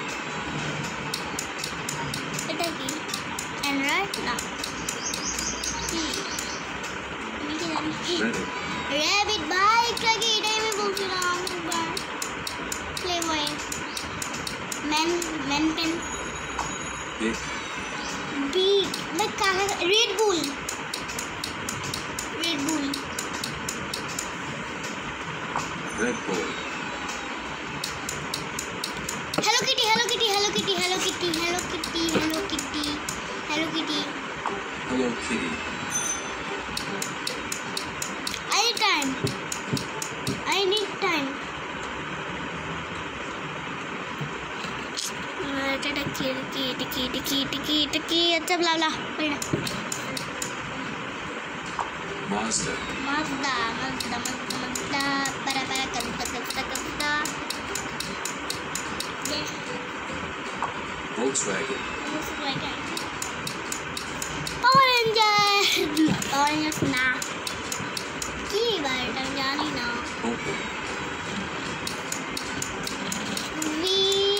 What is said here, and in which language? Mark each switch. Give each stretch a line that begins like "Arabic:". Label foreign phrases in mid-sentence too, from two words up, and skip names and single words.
Bangla: এটা কি অ্যান্ড্রয়েড না কি? আমি কি জানি? Reddit. র্যাবিট ভাই, এটাকে এটাই আমি বলছিলাম একবার। প্লেবয়। ম্যান পেন। Big. বিগ ভাই, কাকা। রেড বুল। Red Bull. Hello Kitty. Hello Kitty.
English: I need time.
Bangla: এটা কি আচ্ছা bla bla Mazda. Mazda para Volkswagen. Power Rangers না কি ভাই, এটা আমি জানি না। Opel.